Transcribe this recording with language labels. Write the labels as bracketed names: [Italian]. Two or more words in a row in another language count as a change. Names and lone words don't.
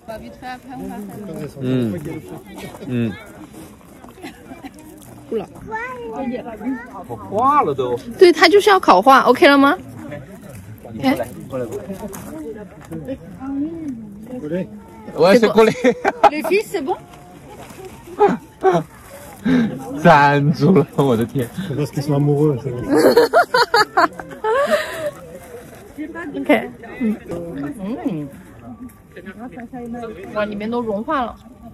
[Chinese] 我化了都。對，它就是要烤化 ，OK 了嗎？我是過來。 [French] Les filles, c'est bon? [Chinese] 站住了，我的天！ OK， 哇，裡面都融化了。